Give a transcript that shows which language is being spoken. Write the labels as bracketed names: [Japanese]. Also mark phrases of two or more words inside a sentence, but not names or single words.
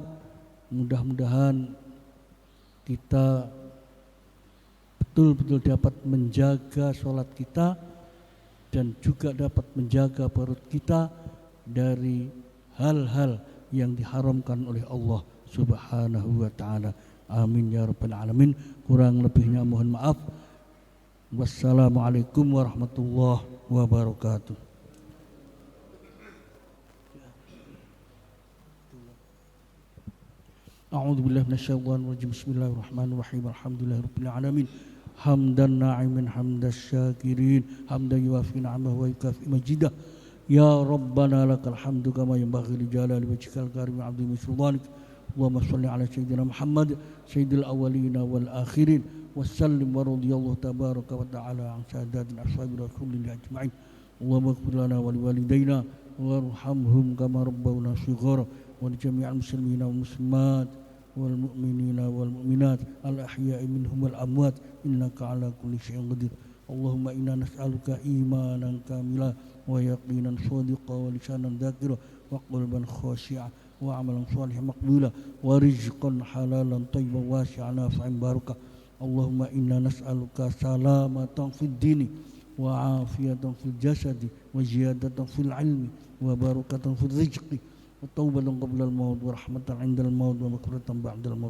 [Indonesian] Mudah-mudahan kita betul-betul dapat menjaga sholat kita dan juga dapat menjaga perut kita dari hal-hal yang diharamkan oleh Allah [Arabic] سبحانه وتعالى. آمين يا رب العالمين. [Indonesian] Kurang lebihnya mohon maaf. [Arabic] السلام عليكم ورحمة الله وبركاته. أعوذ بالله من الشيطان الرجيم. بسم الله الرحمن الرحيم الحمد لله رب العالمين حمدا ناعمين حمد الشاكرين. حمدا يوافي نعمه ويكافئ مزيده. يا ربنا لك الحمد كما ينبغي لجلال وجهك الكريم وعظيم سلطانك. اللهم صل على سيدنا محمد سيد الأولين والآخرين وسلم ورضي الله تبارك وتعالى عن سادات أصحاب رسول الله أجمعين. اللهم اغفر لنا ولوالدينا وارحمهم كما ربونا صغارا ولجميع المسلمين والمسلمات والمؤمنين والمؤمنات الأحياء منهم والأموات إنك على كل شيء قدير. اللهم إنا نسألك إيمانا كاملا ويقينا صادقا ولسانا ذاكرا وقلبا خاشعا وعملا صالحا مقبولا ورزقا حلالا طيبا واسعا نافعا مباركا. اللهم إنا نسألك سلامة في الدين وعافية في الجسد وزيادة في العلم وبركة في الرزق وتوبة قبل الموت ورحمة عند الموت ومغفرة بعد الموت.